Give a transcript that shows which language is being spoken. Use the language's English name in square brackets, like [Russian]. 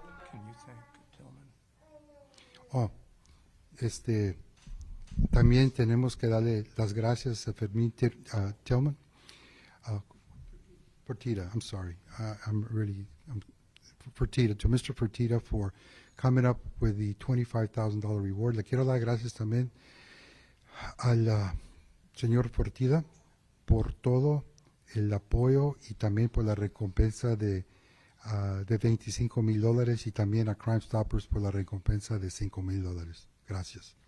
[English] can you thank Tillman? [Spanish] Oh, también tenemos que darle las gracias a Fermín Tillman, Fertitta, [English] I'm sorry, I'm Fertitta, to Mr. Fertitta for coming up with the $25,000 reward. [Spanish] Le quiero dar gracias también al señor Fertitta por todo el apoyo y también por la recompensa de $25,000 y también a Crime Stoppers por la recompensa de $5,000. Gracias.